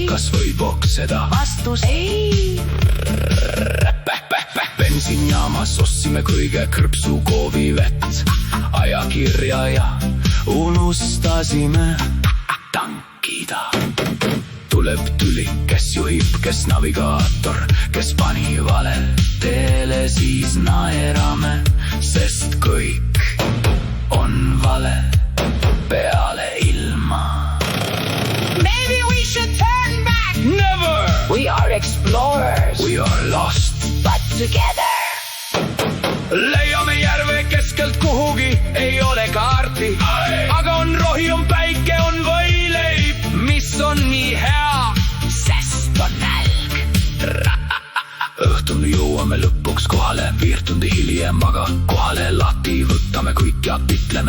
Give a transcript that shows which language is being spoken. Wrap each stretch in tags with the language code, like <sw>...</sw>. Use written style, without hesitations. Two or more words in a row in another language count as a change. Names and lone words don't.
<et>Kas võib okseda, vastus ei. Bensiinjaamas ostsime kõige krõpsukoovi vett, ajakirja ja unustasime tankida. Tuleb tüli, kes juhib, kes navigaator, kes pani vale teele, siis naerame, sest kõik on vale peale ilma.</et> <en>Maybe we should turn back. Never! We are explorers, We are lost. but together.</en> <et>Leiame järve keskelt kuhugi, ei ole kaarti, aga on rohi, on päike, on võileib, mis on nii hea, Sest on nälg. õhtul jõuame lõpuks kohale, 5 tundi hiljem, aga kohale lahti võtame kõik ja ütleme</et>